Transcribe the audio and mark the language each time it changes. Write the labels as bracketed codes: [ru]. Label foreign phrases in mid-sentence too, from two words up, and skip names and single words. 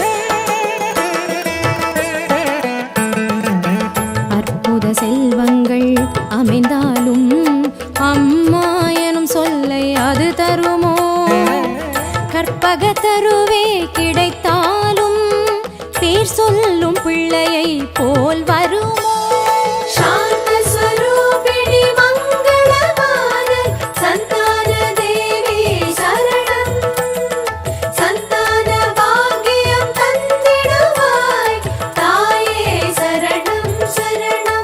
[ta] அற்புத செல்வங்கள் அமைந்தாலும் அம்மா எனும் சொல்லை அது தருமோ? கற்பக தருவே கிடைத்தாலும் பேர் சொல்லும் பிள்ளையை போல் வருமோ? [sa] शान्त स्वरूपिणि मङ्गलवान सन्तान देवी शरणं सन्तान भाग्यं [kn] ತಂದಿಡುವಾಯ ತಾಯೆ [sa] शरणं शरणं.